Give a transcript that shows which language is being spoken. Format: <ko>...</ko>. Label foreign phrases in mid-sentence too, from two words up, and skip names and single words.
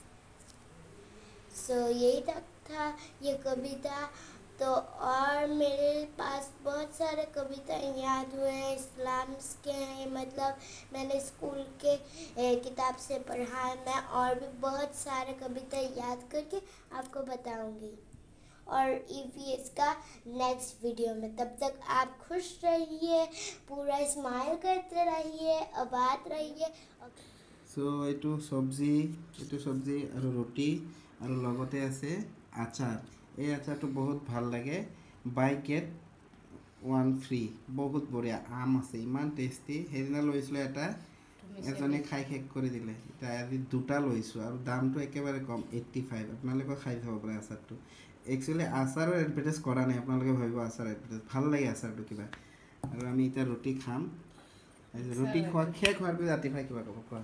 <hi>यही तक था ये कविता तो और मेरे पास बहुत सारे कविताएं याद हुए हैं इस्लाम्स के हैं मतलब मैंने स्कूल के किताब से पढ़ा है मैं और भी बहुत सारे कविता याद करके आपको बताऊंगी और EVS का</hi> <en>next video</en> <hi>में तब तक आप खुश रहिए पूरा स्माइल करते रहिए आबाद रहिए</hi> <as>সো এইটো চব্জি আৰু ৰুটি আৰু লগতে আছে আচাৰ এই আচাৰটো বহুত ভাল লাগে</as> <en>buy get one free</en> <as>বহুত বঢ়িয়া আম আছে ইমান টেষ্টি সেইদিনা লৈছিলোঁ এটা এজনে খাই শেষ কৰি দিলে এতিয়া আজি দুটা লৈছোঁ আৰু দামটো একেবাৰে কম 85 আপোনালোকে খাই চাব পাৰে আচাৰটো একচুৱেলি আচাৰৰ এডভাৰটাইজ কৰা নাই আপোনালোকে ভাবিব আচাৰ এডভাৰটাইজ ভাল লাগে আচাৰটো কিবা আৰু আমি এতিয়া ৰুটি খাম ৰুটি খোৱা শেষ হোৱাৰ পিছত ৰাতিপুৱা কিবা ক'ব কোৱা</as>